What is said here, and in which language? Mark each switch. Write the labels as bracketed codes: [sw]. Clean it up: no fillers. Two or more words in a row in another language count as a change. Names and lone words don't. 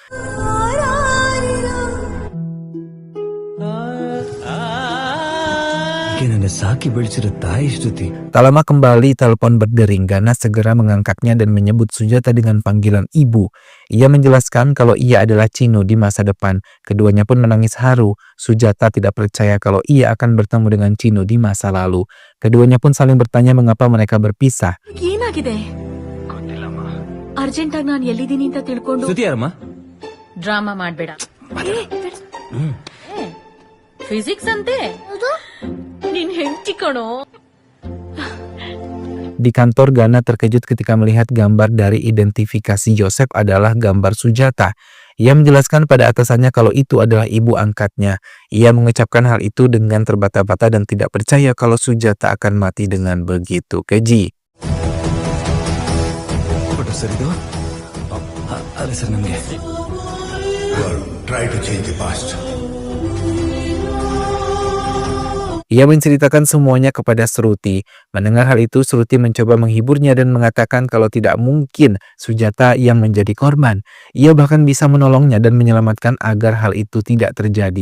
[id] Tak lama kembali telepon berdering. Gana segera mengangkatnya dan menyebut Sujata dengan panggilan ibu. Ia menjelaskan kalau ia adalah Chino di masa depan. Keduanya pun menangis haru. Sujata tidak percaya kalau ia akan bertemu dengan Chino di masa lalu. Keduanya pun saling bertanya mengapa mereka berpisah. [kn] ಏನಾಗಿದೆ ಅರ್ಜೆಂಟ್ ಆಗಿ ನಾನು ಎಲ್ಲಿದ್ದೀನಿ ಅಂತ ತಿಳ್ಕೊಂಡು ಶ್ರುತಿ ಯಾರಮ್ಮ? ಡ್ರಾಮಾ ಮಾಡ್ಬೇಡ ಫಿಸಿಕ್ಸ್ ಅಂತೆ ನಿನ್ ಹೆಂಡತಿ ಕಣೋ. [id] Di kantor, Gana terkejut ketika melihat gambar dari identifikasi Yosef adalah gambar Sujata. Ia menjelaskan pada atasannya kalau itu adalah ibu angkatnya. Ia mengucapkan hal itu dengan terbata-bata dan tidak percaya kalau Sujata akan mati dengan begitu keji. [en] Try to change the past. [id] Ia menceritakan semuanya kepada Sruti. Mendengar hal itu, Sruti mencoba menghiburnya dan mengatakan kalau tidak mungkin Sujata yang menjadi korban. Ia bahkan bisa menolongnya dan menyelamatkan agar hal itu tidak terjadi.